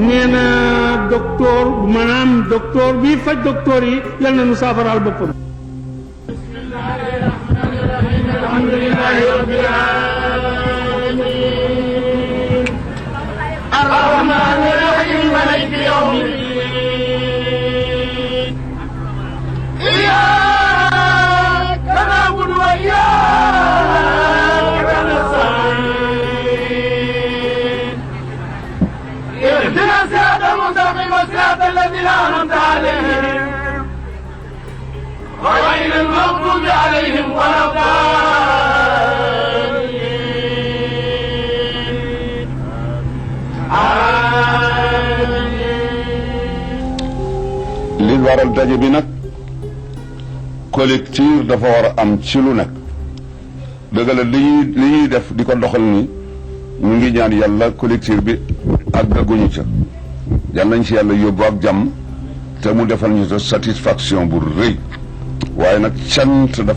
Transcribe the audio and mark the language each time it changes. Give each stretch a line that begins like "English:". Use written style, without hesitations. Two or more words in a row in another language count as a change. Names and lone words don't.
Wolof: nee na docteur bi faj docteur yi yal na ñu saafaraal boppam.
Arabic: بسم الله الرحمن الرحيم الحمد لله رب العالمين الرحمن الرحيم مالك يوم إياك نعبد وإياك نستعين اهدنا الصراط المستقيم صراط الذين أنعمت عليهم غير المغضوب عليهم ولا الضالين آمين.
Wolof: li waral daje bi nag collectif dafa war a am ci lu nekk dëgg la li ñuy def di ko doxal ni ñu ngi ñaan yàlla collectif bi àggaguñu ca yàlla nañ ci yàlla yóbbu ak jàmm te mu defal ñu sa satisfaction bu rëy waaye nag cant dafa